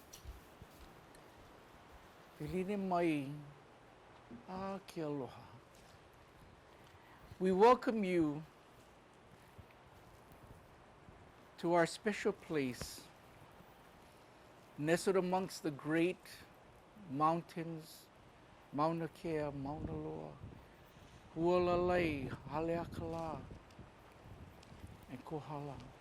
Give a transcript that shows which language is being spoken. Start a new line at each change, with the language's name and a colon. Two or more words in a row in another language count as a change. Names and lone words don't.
Hawaiian: Piline mai, ke aloha.
English: We welcome you to our special place, nestled amongst the great mountains, Mauna Kea, Mauna Loa, Hualalai, Haleakala, and Kohala.